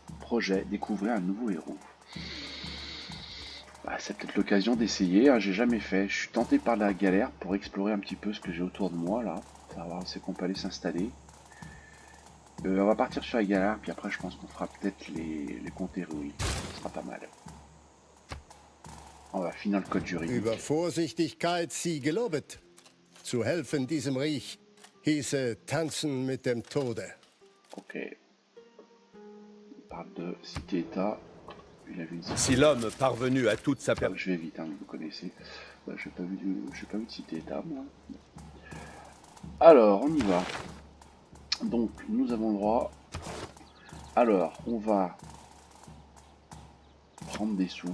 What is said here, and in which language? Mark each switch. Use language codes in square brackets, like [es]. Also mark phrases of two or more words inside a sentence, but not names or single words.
[fr] Projet, découvrir un nouveau héros. Bah, c'est peut-être l'occasion d'essayer, hein, j'ai jamais fait. Je suis tenté par la galère pour explorer un petit peu ce que j'ai autour de moi là. On va voir où c'est qu'on peut aller s'installer. On va partir sur la galère, puis après je pense qu'on fera peut-être les comptes héroïques. Ce sera pas mal. On va finir le code juridique. [de] Über Vorsichtigkeit sie gelobet. Zu helfen diesem Reich hieße tanzen mit dem Tode. [fr] Ok. Il parle de cité-état. Si l'homme parvenu à toute sa je vais vite, hein, vous connaissez. Bah, j'ai pas vu de cité-état, moi. Alors, on y va. Donc, nous avons le droit. Alors, on va prendre des sous.